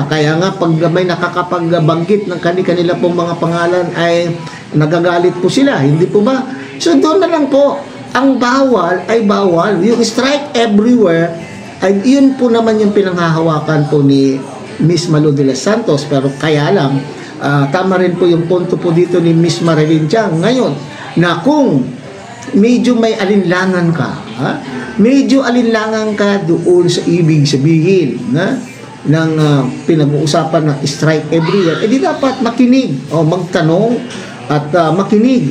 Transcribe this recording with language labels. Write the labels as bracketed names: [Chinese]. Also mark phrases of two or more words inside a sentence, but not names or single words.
[Filipino] Kaya nga pag may nakakapagbanggit ng kanila pong mga pangalan ay nagagalit po sila, hindi po ba? So doon na lang po, ang bawal ay bawal. Yung [English] strike everywhere, [Filipino] ay yun po naman yung pinanghahawakan po ni Miss Malu de los Santos. Pero kaya lang, tama rin po yung punto po dito ni Miss Marilyn Tiang ngayon, na kung medyo may alinlangan ka, medyo alinlangan ka doon sa ibig sabihin ng pinag-uusapan ng [English] strike everywhere, [Filipino] di dapat makinig o magtanong at makinig.